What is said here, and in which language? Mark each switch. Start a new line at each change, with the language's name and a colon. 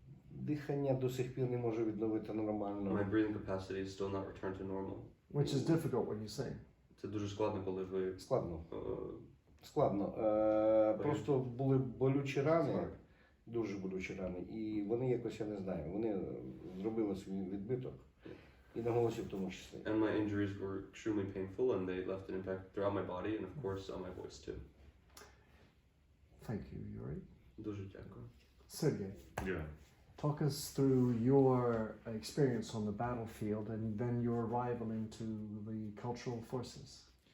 Ukrainian: Дихання до сих пір не можу відновити нормально.
English: My breathing capacity is still not returned to normal. Which is difficult when you sing.
Ukrainian: Це дуже складно, коли ви... Складно. Просто були болючі рани, дуже болючі рани, і вони якось, я не знаю, вони зробили свій відбиток. І на голосі в тому числі.
English: And my injuries were extremely painful, and they left an impact throughout my body, and of course on my voice too. Thank you, Iurii.
Ukrainian: Дуже дякую.
English: Sergei, Yeah. talk us through your experience on the battlefield and then your arrival into the cultural forces.